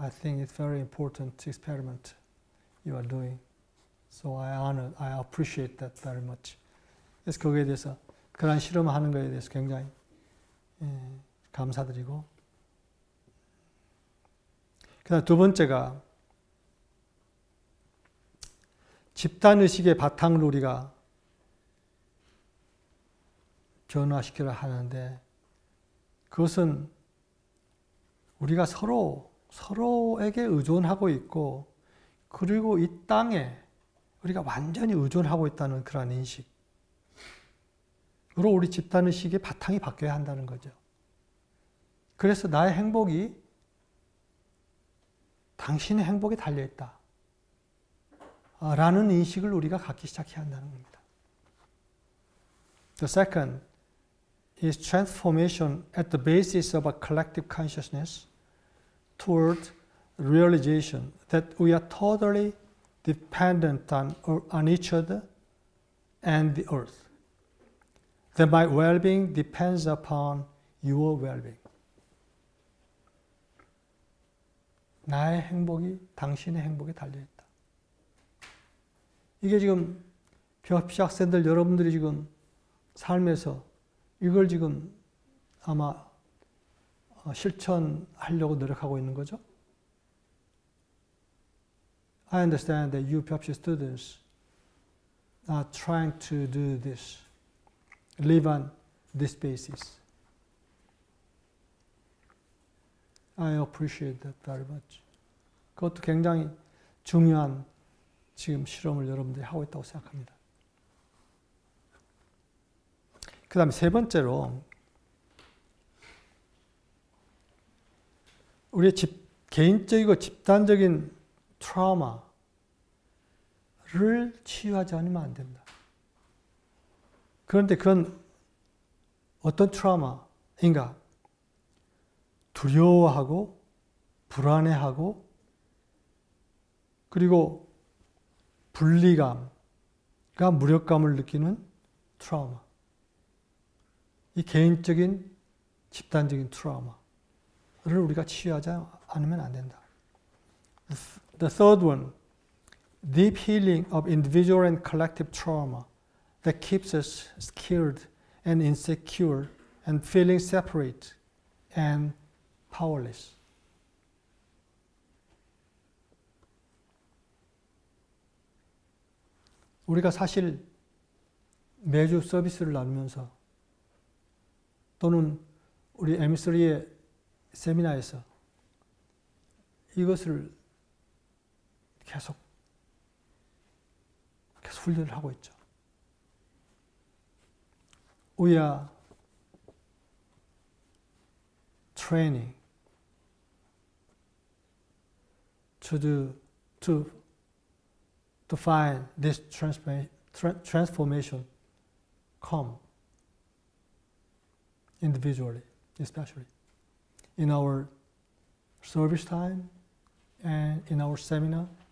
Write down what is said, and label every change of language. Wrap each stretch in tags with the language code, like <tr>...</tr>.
<en>I think it's very important experiment you are doing. So I appreciate that very much.</en> <ko>그래서 거기에 대해서 그런 실험을 하는 것에 대해서 굉장히 감사드리고. 그다음 두 번째가 집단의식의 바탕을 우리가 변화시키려 하는데 그것은 우리가 서로에게 의존하고 있고 그리고 이 땅에 우리가 완전히 의존하고 있다는 그런 인식으로 우리 집단의식의 바탕이 바뀌어야 한다는 거죠. 그래서 나의 행복이 당신의 행복에 달려있다 라는 인식을 우리가 갖기 시작해야 한다는 겁니다.</ko> <en>The second is transformation at the basis of a collective consciousness toward realization that we are totally dependent on each other and the earth. That my well-being depends upon your well-being.</en> <ko>나의 행복이 당신의 행복에 달려있다. 이게 지금 벽시 학생들 여러분들이 지금 삶에서 이걸 지금 아마 실천하려고 노력하고 있는 거죠.</ko> <en>I understand that you 벽시 students are trying to do this, live on this basis. I appreciate that very much.</en> <ko>그것도 굉장히 중요한 지금 실험을 여러분들이 하고 있다고 생각합니다. 그 다음에 세 번째로 우리의 개인적이고 집단적인 트라우마를 치유하지 않으면 안 된다. 그런데 그건 어떤 트라우마인가? 두려워하고 불안해하고 그리고 분리감과 무력감을 느끼는 트라우마. 이 개인적인 집단적인 트라우마를 우리가 치유하지 않으면 안 된다.</ko> <en>The third one, deep healing of individual and collective trauma that keeps us scared and insecure and feeling separate and powerless.</en> <ko>우리가 사실 매주 서비스를 나누면서 또는 우리 M3의 세미나에서 이것을 계속 훈련을 하고 있죠.</ko> <en>We are training to find this transformation come individually, especially in our service time and in our seminar.</en>